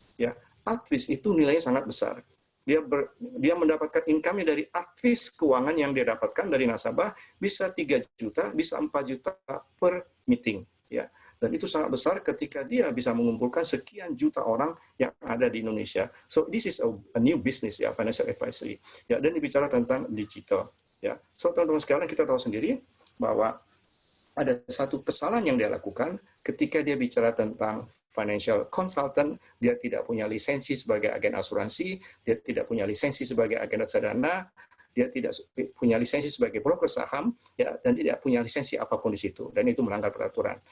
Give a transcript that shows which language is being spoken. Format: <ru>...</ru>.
<id>Ya, advice itu nilainya sangat besar. Dia mendapatkan income dari advice keuangan yang dia dapatkan dari nasabah bisa 3 juta, bisa 4 juta per meeting. Ya. Dan itu sangat besar ketika dia bisa mengumpulkan sekian juta orang yang ada di Indonesia.</id> <en>So this is a new business ya, financial advisory.</en> <id>Ya, dan dibicara tentang digital. Ya. So teman-teman sekalian kita tahu sendiri bahwa ada satu kesalahan yang dia lakukan, ketika dia bicara tentang financial consultant, dia tidak punya lisensi sebagai agen asuransi, dia tidak punya lisensi sebagai agen reksadana, dia tidak punya lisensi sebagai broker saham, ya, dan tidak punya lisensi apapun di situ, dan itu melanggar peraturan.</id>